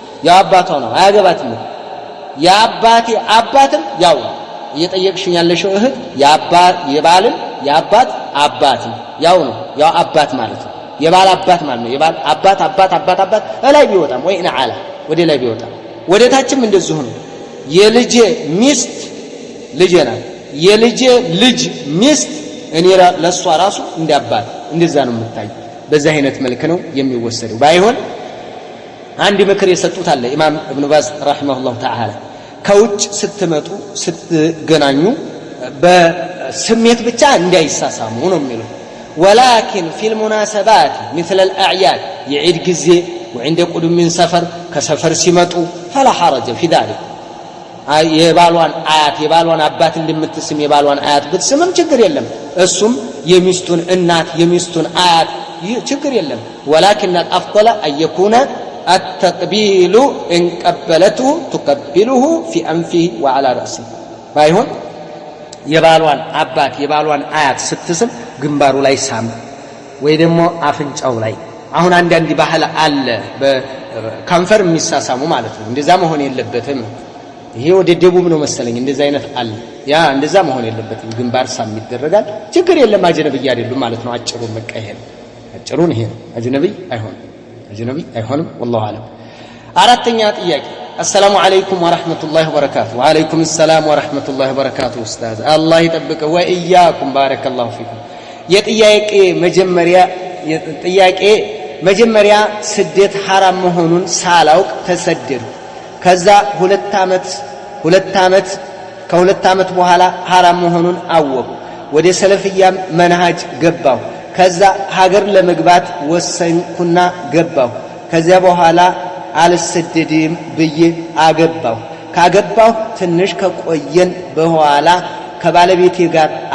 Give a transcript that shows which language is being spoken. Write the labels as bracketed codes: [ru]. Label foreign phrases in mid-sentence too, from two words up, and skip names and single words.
[am] ያው አባቷ ነው አያገባትም የአባቴ አባትም ያው እየጠየቅሽኝ ያለሽው እህት የባልን የአባት አባት ያው ነው ያው አባት ማለት ነው የባል አባት ማለት ነው የባል አባት ላይ ቢወጣም ወይ ነዓላ ወደ ላይ ቢወጣም ወደታችም እንደዚሁ ነው የልጄ ሚስት ልጄ ናት የልጄ ልጅ ሚስት እኔ ለሷ ራሱ እንዲያባት እንደዛ ነው የምታይ በዛ አይነት መልክ ነው የሚወሰደው ባይሆን አንድ ምክር የሰጡት አለ ኢማም ኢብኑ ባዝ [ar] رحمه الله تعالى [am] ከውጭ ስትመጡ ስትገናኙ በስሜት ብቻ እንዳይሳሳሙ ነው የሚለው [ar] ولكن في المناسبات مثل الأعياد يعيد جزء وعند قدوم من سفر كسفر سمتوا فلا حرج في ذلك [am] የባሏን አያት የባሏን አባት እንደምትስም የባሏን አያት ብትስምም ችግር የለም እሱም የሚስቱን እናት የሚስቱን አያት ችግር የለም [ar] ولكن الافضل ان يكون التقبيل ان قبلته تقبله في انفه وعلى راسه [am] ባይሆን የባሏን አባት የባሏን አያት ስትስም ግንባሩ ላይ ሳም ወይ ደግሞ አፍንጫው ላይ አሁን አንዳንድ ባህል አለ በከንፈር የሚሳሳሙ ማለት ነው እንደዛ መሆን የለበትም ይሄ ወደ ደቡብ ነው መሰለኝ እንደዛ አይነት አለ ያ እንደዛ መሆን የለበትም ግንባር ሳም ይደረጋል ችግር የለም አጅነብይ አይደሉም ማለት ነው አጭሩ መቀየር አጭሩን ይሄ ነው አጅነብይ አይሆንም [ar] والله اعلم [am] አራተኛ ጥያቄ [ar] السلام عليكم ورحمة الله وبركاته وعليكم السلام ورحمة الله وبركاته أستاذ الله يطبق وإياكم بارك الله فيكم [am] የጥያቄ መጀመሪያ ስደት حرام መሆኑን ሳላውቅ ተሰደድኩ ከዛ ከሁለት ዓመት በኋላ حرام መሆኑን አወቁ ወደ ሰለፍያ መንሃጅ ገባሁ ከዛ ሀገር ለመግባት ወሰንኩና ገባሁ ከዚያ በኋላ አልሰደድም ብዬ ካገባሁ ትንሽ ከቆየን በኋላ ከባለቤቴ ጋር